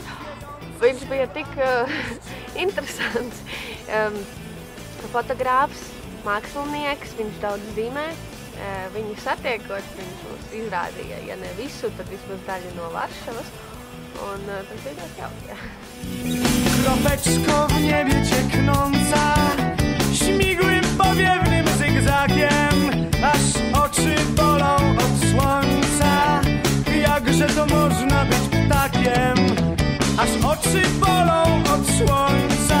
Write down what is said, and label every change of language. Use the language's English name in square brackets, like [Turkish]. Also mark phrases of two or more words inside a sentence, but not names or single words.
[Latvian] Viņš bija tik interesants fotogrāfs, mākslinieks, viņš daudz zīmē. Viņu satiekot, viņš mums izrādīja, ja ne visu, tad vismaz daļu no Varšavas. Un tas bija ļoti jauki. [Polish] Kropeczko w niebie cieknąca, śmigłym powiewnym zygzakiem, aż oczy bolą od słońca. Jakże to można być ptakiem, aż oczy bolą od słońca.